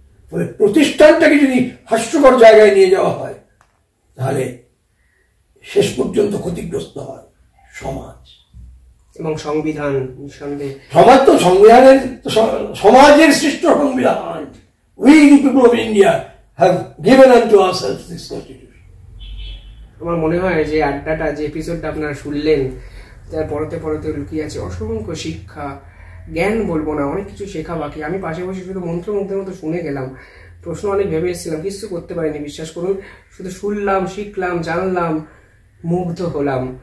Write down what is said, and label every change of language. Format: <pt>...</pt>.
<bn>ফলে প্রতিষ্ঠানটাকে যদি হাস্যকর জায়গায় নিয়ে যাওয়া হয়, তাহলে শেষ পর্যন্ত ক্ষতিগ্রস্ত হয় সমাজ এবং সংবিধান। নিঃসন্দেহে সমাজ তো সংবিধানের, সমাজের সৃষ্ট সংবিধান।</bn> <en>We the people of India have given unto ourselves this constitution.</en> <bn>আমার মনে হয় যে আড্ডাটা, যে এপিসোডটা আপনারা শুনলেন, তার পরতে লুকিয়ে আছে অসংখ্য শিক্ষা, জ্ঞান বলবো না, অনেক কিছু শেখা বাকি। আমি পাশে বসে শুধু মন্ত্রমুগ্ধের মতো শুনে গেলাম, প্রশ্ন অনেক ভেবে এসেছিলাম, কিছু করতে পারিনি, বিশ্বাস করুন। শুধু শুনলাম, শিখলাম, জানলাম, মুগ্ধ হলাম।</bn>